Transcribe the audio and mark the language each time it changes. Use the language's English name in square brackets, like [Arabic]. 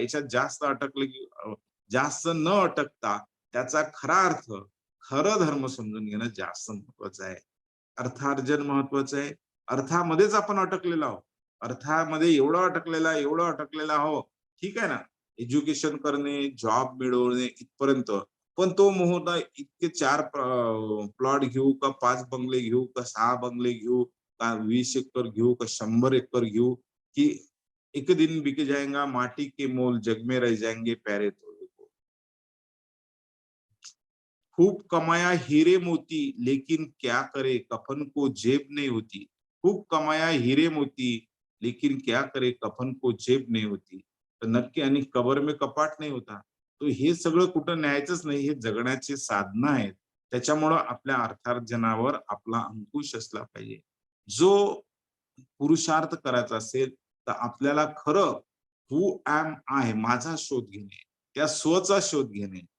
[Marathi] याच्यात जास्त अटकले की जास्त न अटकता त्याचा खरा अर्थ, खरं धर्म समजून घेणं जास्त महत्वाचं आहे. अर्थार्जन महत्वाचं आहे. अर्थामध्येच आपण अटकलेलो आहोत. अर्थामध्ये एवढं अटकलेला हो, ठीक आहे ना, एज्युकेशन करणे, जॉब मिळवणे इथपर्यंत. पण तो मुहूर्त इतके 4 प्लॉट घेऊ का, 5 बंगले घेऊ का, 6 बंगले घेऊ का, 20 एकर घेऊ का, 100 एकर घेऊ, की [Hindi] एक दिन बिक जाएगा माटी के मोल, जग में रह जाएंगे प्यारे थोड़े को. खूप कमाया हीरे मोती, लेकिन क्या करे कफन को जेब नहीं होती. खूप कमाया हीरे मोती, लेकिन क्या करे कफन को जेब नहीं होती. [Marathi] तर नक्की, आणि [Hindi] कबर में कपाट [Marathi] नाही होता. तो हे सगळं कुठं न्यायचंच नाही, हे जगण्याचे साधनं आहेत. त्याच्यामुळं आपल्या अर्थार्जनावर आपला अंकुश असला पाहिजे. जो पुरुषार्थ करायचा असेल तर आपल्याला खरं [English] who am I, [Marathi] माझा शोध घेणे, त्या स्वचा शोध घेणे.